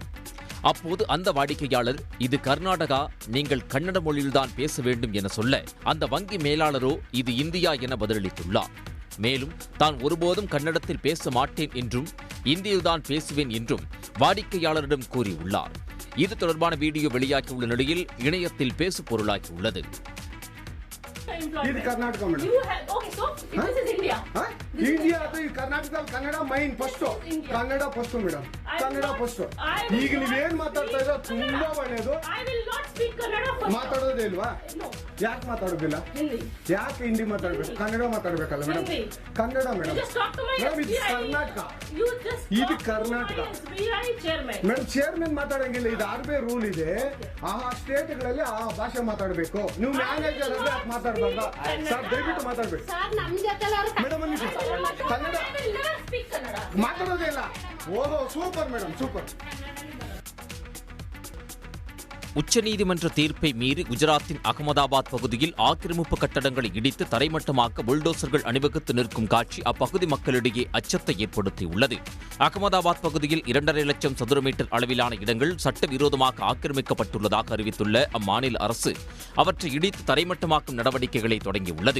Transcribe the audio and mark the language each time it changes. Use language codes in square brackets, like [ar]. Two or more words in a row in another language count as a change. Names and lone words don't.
[ta] அப்போது அந்த வாடிக்கையாளர், இது கர்நாடகா, நீங்கள் கன்னட மொழியில்தான் பேச வேண்டும் என சொல்ல, அந்த வங்கி மேலாளரோ இது இந்தியா என பதிலளித்துள்ளார். மேலும் தான் ஒருபோதும் கன்னடத்தில் பேச மாட்டேன் என்றும் இந்தியில்தான் பேசுவேன் என்றும் வாடிக்கையாளரிடம் கூறியுள்ளார். இது தொடர்பான வீடியோ வெளியாகியுள்ள நிலையில் இணையத்தில் பேசு பொருளாகியுள்ளது. [kn] ಇದು ಕರ್ನಾಟಕ ಮೇಡಮ್. ಇಂಡಿಯಾ ಅದು ಕರ್ನಾಟಕದಲ್ಲಿ ಕನ್ನಡ ಮೈನ್ ಫಸ್ಟ್, ಕನ್ನಡ ಫಸ್ಟ್ ಮೇಡಮ್, ಕನ್ನಡ ಫಸ್ಟ್. ಈಗ ನೀವೇನ್ ಮಾತಾಡ್ತಾ ಇರೋ ತುಂಬಾ ಒಳ್ಳೇದು. ಮಾತಾಡೋದೇ ಇಲ್ವಾ? ಯಾಕೆ ಮಾತಾಡೋದಿಲ್ಲ? ಯಾಕೆ ಹಿಂದಿ ಮಾತಾಡ್ಬೇಕು? ಕನ್ನಡ ಮಾತಾಡ್ಬೇಕಲ್ಲ ಮೇಡಮ್? ಕನ್ನಡ ಮೇಡಮ್. ಮೇಡಮ್ ಇದು ಕರ್ನಾಟಕ, ಇದು ಕರ್ನಾಟಕ ಮೇಡಮ್. ಚೇರ್ಮನ್ ಮಾತಾಡಂಗಿಲ್ಲ, ಇದು ಆರ್ ಬಿ ಐ ರೂಲ್ ಇದೆ. ಆ ಸ್ಟೇಟ್ಗಳಲ್ಲಿ ಆ ಭಾಷೆ ಮಾತಾಡಬೇಕು. ನೀವು ಮ್ಯಾನೇಜರ್ ಅಂದ್ರೆ ಯಾಕೆ ಮಾತಾಡ್ಬಾರ್ದ ಸರ್? ದಯವಿಟ್ಟು ಮಾತಾಡ್ಬೇಕು ಮೇಡಮ್. ಕನ್ನಡ ಮಾತಾಡೋದೇ ಇಲ್ಲ. ಓಹೋ [en] super madam, [ta] சூப்பர். உச்சநீதிமன்ற தீர்ப்பை மீறி குஜராத்தின் அகமதாபாத் பகுதியில் ஆக்கிரமிப்பு கட்டடங்களை இடித்து தரைமட்டமாக்க புல்டோசர்கள் அணிவகுத்து நிற்கும் காட்சி அப்பகுதி மக்களிடையே அச்சத்தை ஏற்படுத்தியுள்ளது. அகமதாபாத் பகுதியில் 2.5 லட்சம் சதுர மீட்டர் அளவிலான இடங்கள் சட்டவிரோதமாக ஆக்கிரமிக்கப்பட்டுள்ளதாக அறிவித்துள்ள அம்மாநில அரசு அவற்றை இடித்து தரைமட்டமாக்கும் நடவடிக்கைகளை தொடங்கியுள்ளது.